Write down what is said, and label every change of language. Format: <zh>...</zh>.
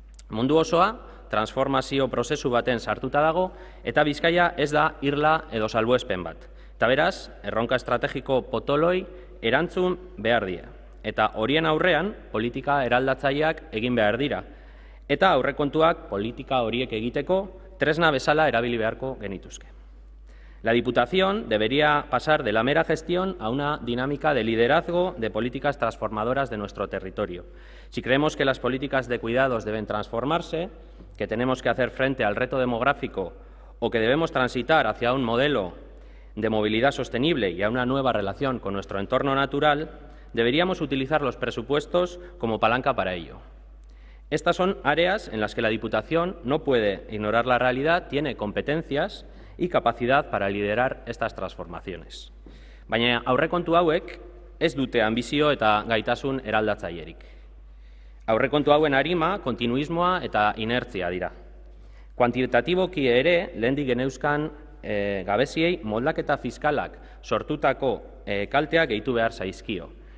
<eu>Mundu osoa, transformazio prozesu baten sartuta dago, eta Bizkaia ez da irla edo salbuespen bat. Eta beraz, erronka estrategiko potoloi erantzun behar dira. Eta horien aurrean, politika eraldatzaileak egin behar dira. Eta aurrekontuak politika horiek egiteko tresna bezala erabili beharko genituzke.</eu> <es>La Diputación debería pasar de la mera gestión a una dinámica de liderazgo de políticas transformadoras de nuestro territorio. Si creemos que las políticas de cuidados deben transformarse, que tenemos que hacer frente al reto demográfico o que debemos transitar hacia un modelo de movilidad sostenible y a una nueva relación con nuestro entorno natural, deberíamos utilizar los presupuestos como palanca para ello. Estas son áreas en las que la Diputación no puede ignorar la realidad, tiene competencias y capacidad para liderar estas transformaciones.</es> <eu>Baina aurrekontu hauek ez dute ambizio eta gaitasun eraldatzailerik. Aurrekontu hauen arima, kontinuismoa eta inertzia dira. Kuantitatiboki ere, lehendik geneuzkan gabeziei moldaketa fiskalak sortutako kalteak gehitu behar zaizkio.</eu>